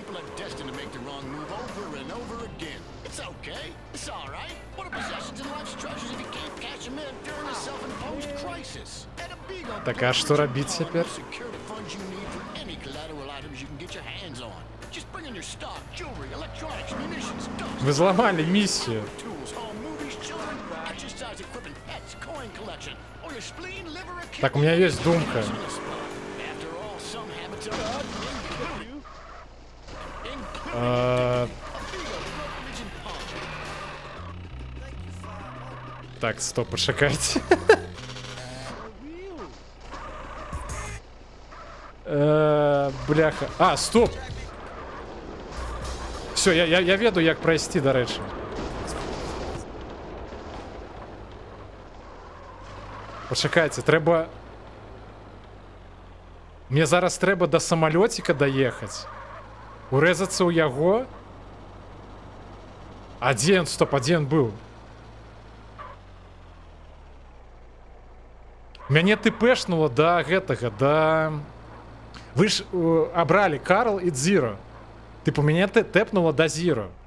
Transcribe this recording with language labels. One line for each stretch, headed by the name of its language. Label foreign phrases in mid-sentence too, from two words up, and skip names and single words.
Belarusian: Так, а што рабіць цяпер? Вы зламалі місію.
Russian: Так, у меня есть думка.
Ukrainian: Так, стоп, почекайте. Бляха. А, стоп! Все, я веду, як пройсти, до речі. Почекайте, треба...
Russian: Мне зараз треба до самолетика доехать. Урезаться у яго. Один, стоп, один был.
Belarusian: Мяне тпшнуло до гэтага, до...
Russian: Вы ж обрали Карл и Зиро. Типу, меня тэпнуло до Зиро.